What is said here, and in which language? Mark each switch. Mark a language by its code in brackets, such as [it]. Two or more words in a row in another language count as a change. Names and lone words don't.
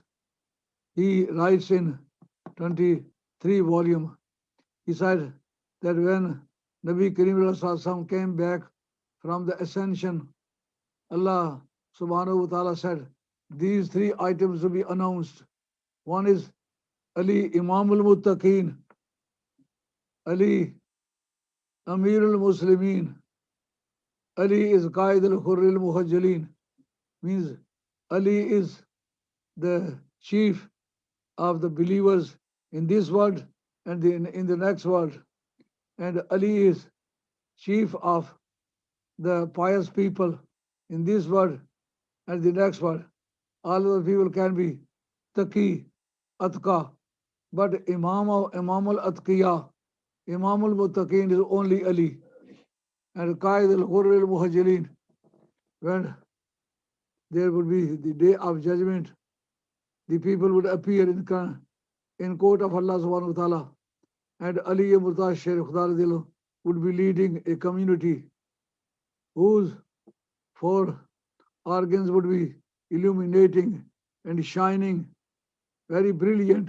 [en] He writes in 23 volumes. He said that when [ar] نبي كريم [en] came back from the ascension, Allah [ar] سبحانه وتعالى [en] said, these three items will be announced. One is [ar] علي إمام المتقين، علي أمير المسلمين، علي is قائد الغر المحجلين, [en] means Ali is the chief of the believers in this world and in the next world. And Ali is chief of the pious people in this world and the next world. All of the people can be [ar] تقي، أتقى, [en] but [ar] إمام الأتقياء، إمام المتقين [en] is only Ali. [ar] And قائد الغر المحجلين, [en] when there would be the day of judgment, the people would appear in court of Allah [ar] سبحانه وتعالى, [en] and Ali Murtaz Sharif Khuda would be leading a community whose four organs would be illuminating and shining, very brilliant.